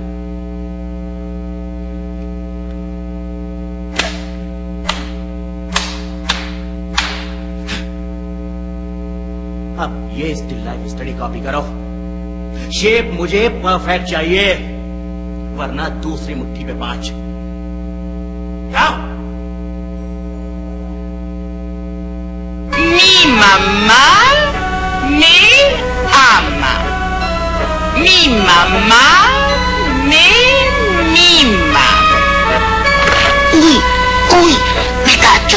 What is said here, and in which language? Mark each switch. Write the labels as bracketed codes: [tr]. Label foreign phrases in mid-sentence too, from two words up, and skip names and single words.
[hi] अब ये [en] still life study copy [hi] करो। शेप मुझे परफेक्ट चाहिए, वरना दूसरी मुट्ठी पे 5। [es] Mi mamá me ama. Mi mamá me mima. Uy, uy, me cacho.